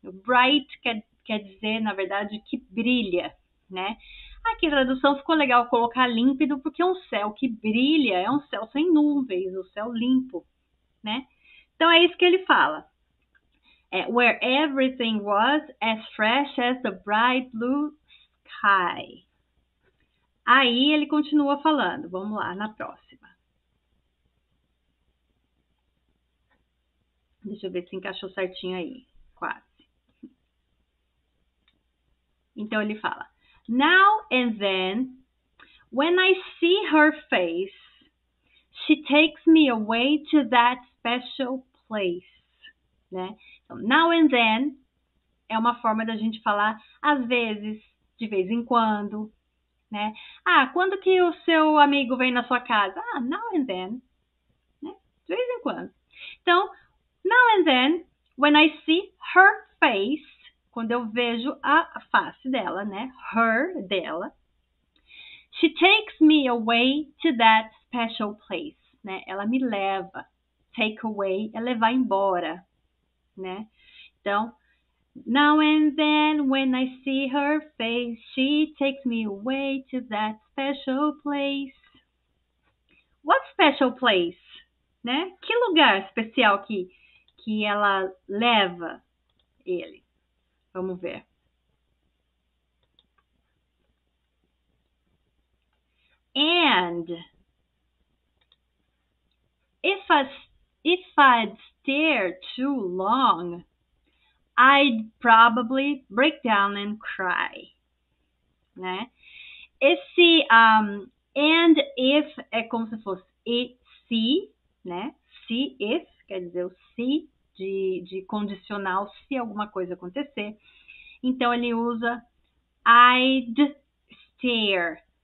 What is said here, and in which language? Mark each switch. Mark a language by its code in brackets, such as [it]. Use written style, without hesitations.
[pt] Bright quer dizer, na verdade, que brilha, né? Aqui a tradução ficou legal colocar límpido, porque um céu que brilha é um céu sem nuvens, um céu limpo, né? Então é isso que ele fala. [en] Where everything was as fresh as the bright blue sky. [pt] Aí ele continua falando. Vamos lá, na próxima. Deixa eu ver se encaixou certinho aí. Quase. Então ele fala: [en] Now and then, when I see her face, she takes me away to that special place. [pt] Né? Então, now and then é uma forma da gente falar às vezes, de vez em quando, né? Quando que o seu amigo vem na sua casa? [en] Now and then, [pt] né? De vez em quando. Então, [en] now and then, when I see her face, [pt] quando eu vejo a face dela, né? Her, dela. [en] She takes me away to that special place, né? [pt] Ela me leva. Take away é levar embora, né? [en] Então, now and then, when I see her face, she takes me away to that special place. What special place? Né? [pt] Que lugar especial que ela leva ele? Vamos ver. [en] And if I'd stare too long, I'd probably break down and cry, né? [pt] Esse and if é como se fosse e se, né? Se, if, quer dizer o se de condicional, se alguma coisa acontecer. Então ele usa [en] I'd stare.